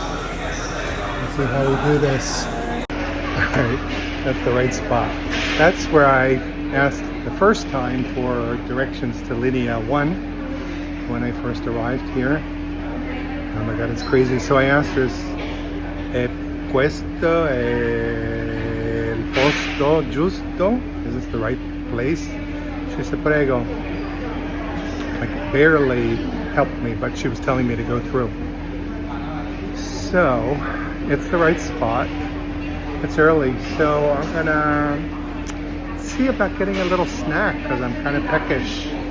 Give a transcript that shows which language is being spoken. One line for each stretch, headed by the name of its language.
English: Let's see how we do this. Alright, that's the right spot. That's where I asked the first time for directions to Linea 1 when I first arrived here. Oh my God, it's crazy. So I asked her,
Italian: questo è il posto giusto?
English: Is this the right place? She said, prego. Like barely helped me, but she was telling me to go through. So it's the right spot. It's early, so I'm gonna see about getting a little snack because I'm kind of peckish.